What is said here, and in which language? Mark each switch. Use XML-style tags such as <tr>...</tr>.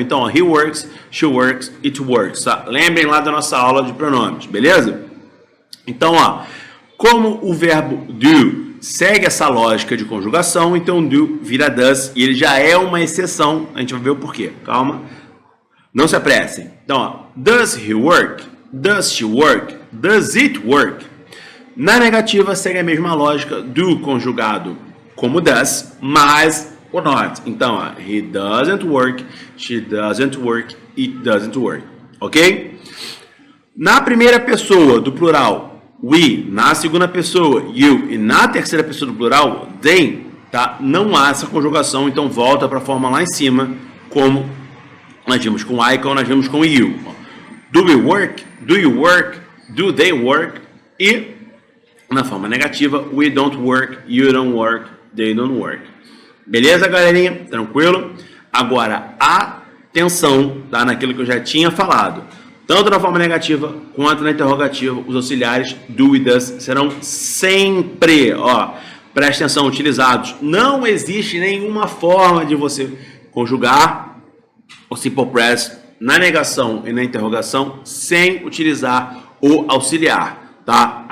<pt>Então, ó,</pt> <en>he works, she works, it works,</en> <pt>tá? Lembrem lá da nossa aula de pronomes, beleza? Então, ó, como o verbo do segue essa lógica de conjugação, então do vira does e ele já é uma exceção. A gente vai ver o porquê. Calma. Não se apressem. Então, ó, does he work? Does she work? Does it work? Na negativa segue a mesma lógica do conjugado como does, mas or not. Então, ó,</pt> <en>he doesn't work, she doesn't work, it doesn't work. Ok?</en> <pt>Na primeira pessoa do plural, we. Na segunda pessoa, you. E na terceira pessoa do plural, they. Tá? Não há essa conjugação, então volta para a forma lá em cima, como nós vimos com I, como nós vimos com you.</pt> <en>Do we work? Do you work? Do they work?</en> <pt>E na forma negativa,</pt> <en>we don't work, you don't work, they don't work.</en> <pt>Beleza, galerinha? Tranquilo? Agora, atenção, tá? Naquilo que eu já tinha falado. Tanto na forma negativa quanto na interrogativa, os auxiliares do e does serão sempre, ó, preste atenção, utilizados. Não existe nenhuma forma de você conjugar o simple present na negação e na interrogação sem utilizar o auxiliar, tá?</pt>